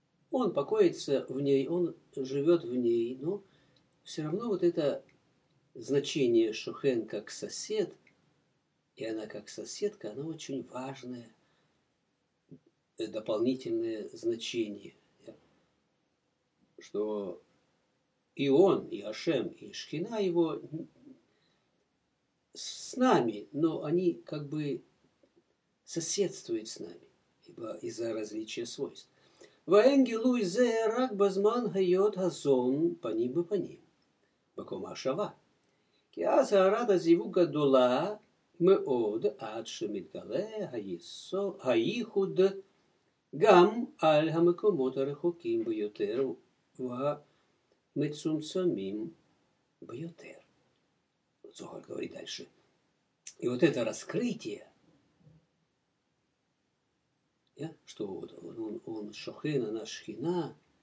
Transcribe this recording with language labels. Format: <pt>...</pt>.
<ru>Он покоится в ней, он живет в ней, но все равно вот это значение шохен как сосед, и она как соседка, оно очень важное дополнительное значение. Что и он, и Ашем, и Шхина его с нами, но они как бы соседствуют с нами, ибо из-за различия свойств.</ru> <he>ואנגלוי זה רק בזמן היות הזון פנים בפנים, בקומה שווה. כי אז הערת הזיווג גדולה מאוד עד שמתגלה הייחוד גם על המקומות הרחוקים ביותר והמצומצמים ביותר.</he> <ru>Цохар говорит дальше. И вот это раскрытие, что вот он шохен, она шхина,</ru>